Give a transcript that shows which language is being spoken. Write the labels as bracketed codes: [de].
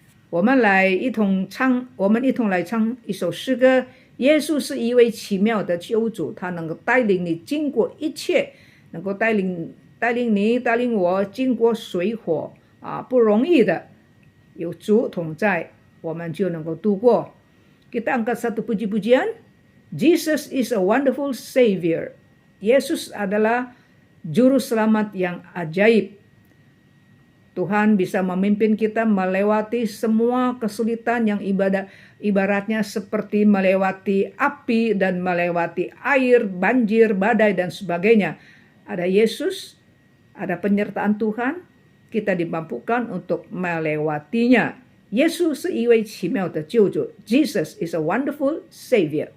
[zh] 我们一同来唱一首诗歌。耶稣是一位奇妙的救主，他能够带领你经过一切，能够带领你带领我经过水火不容易的，有主同在，我们就能够度过。 [id] Kita angkat satu puji-pujian. [en] Jesus is a wonderful Savior. [id] Yesus adalah juru selamat yang ajaib. Tuhan bisa memimpin kita melewati semua kesulitan yang ibaratnya seperti melewati api dan melewati air, banjir, badai, dan sebagainya. Ada Yesus, ada penyertaan Tuhan, kita dimampukan untuk melewatinya. [zh] Yesus 是一位奇妙的救主。 [en] Jesus is a wonderful Savior.